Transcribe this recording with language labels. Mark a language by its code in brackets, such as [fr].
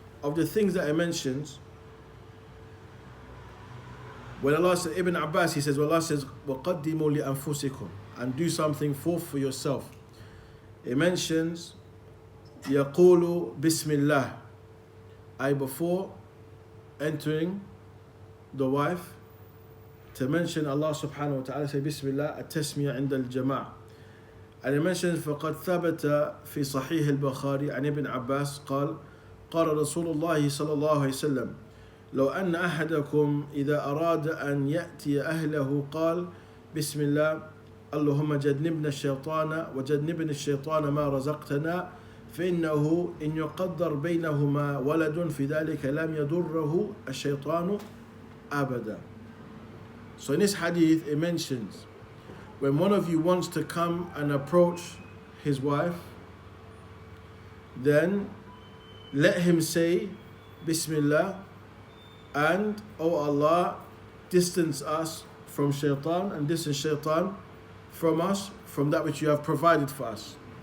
[en] Of the things that I mentioned, when Allah said, Ibn Abbas, he says, well, Allah says, [ar] وَقَدِّمُوا لِأَنفُسِكُمْ, [en] and do something forth for yourself. It mentions, [ar] يَقُولُ بِسْمِ اللَّهِ, [en] before entering the wife, to mention Allah subhanahu wa ta'ala, say Bismillah, at-tasmiyah inda al-jama'. And he mentions [ar] فقد ثبت في صحيح البخاري عن ابن عباس قال قال رسول الله صلى الله عليه وسلم لو أن أحدكم إذا أراد أن يأتي أهله قال بسم الله اللهم جنبنا الشيطان وجنبنا الشيطان ما رزقتنا فإنه إن يقدر بينهما ولد في ذلك لم يضره الشيطان أبدا. [en] So in this hadith it mentions when one of you wants to come and approach his wife, then let him say Bismillah and O Allah, distance us from shaitan and distance shaitan from us, from that which you have provided for us.